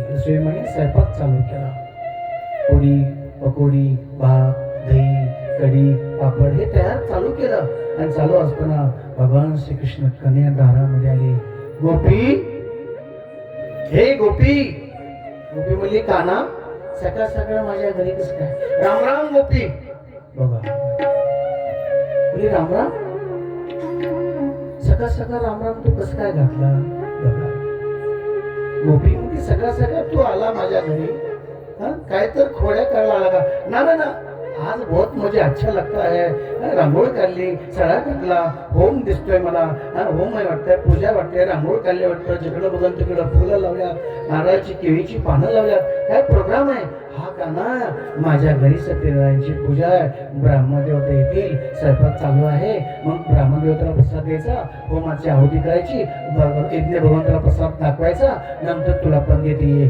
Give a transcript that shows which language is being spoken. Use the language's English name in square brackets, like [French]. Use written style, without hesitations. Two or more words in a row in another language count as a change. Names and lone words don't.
[Marathi] रसोई म्हणजे स्वयंपाक चालू केला. पोळी, पकोडी, भात, दही, कढी, पापड हे तयार चालू केलं. आणि चालू असताना भगवान श्रीकृष्ण कन्या दारामध्ये आले. गोपी, हे गोपी. गोपी म्हणली, काना सकाळ सकाळ माझ्या घरी कसं काय? राम राम गोपी. बघा बोली, राम राम, सकाळ सकाळ राम राम तू कसं काय घातला? बघा गोपी म्हणजे सकाळ सकाळ तू आला माझ्या घरी, काय तर खोड्या करायला आला का? [Hindi] ना ना ना, आज बहुत मुझे अच्छा लगता है. [Marathi] रांगोळी काढली, सडा टाकला, होम दिसतोय मला, होम आहे वाटतंय, पूजा वाटते, रांगोळी काढली वाटतं, जिकडं बघून तिकडं फुलं लावल्यात, नारळाची केळीची पानं लावल्यात, काय प्रोग्राम आहे हा? का ना, माझ्या घरी सत्यनारायणची पूजा आहे, ब्राह्मदेवता येतील, स्वयंपाक चालू आहे, मग ब्राह्मदेवताला प्रसाद द्यायचा, होमाची आहुती करायची, यज्ञ भगवंताला प्रसाद दाखवायचा, नंतर तुला पण देते.